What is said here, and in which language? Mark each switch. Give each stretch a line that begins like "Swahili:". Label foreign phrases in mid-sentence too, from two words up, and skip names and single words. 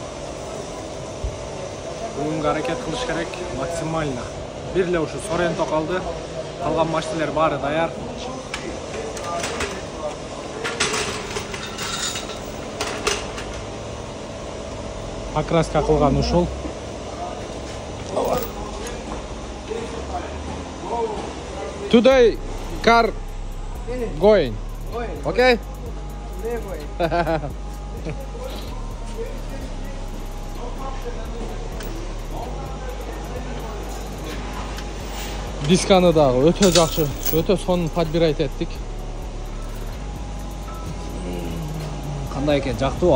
Kyrgyz: Бүгүн аракет кылыш керек максимально. Бир эле ушу Соренто калды. Калган машиналар баары даяр. Окраска кылган ушул.
English: Today car going. Okay?
Kyrgyz: Дисканы дагы өтө жакшы, өтө сонун подбирать эттик. Кандай экен, жактуу?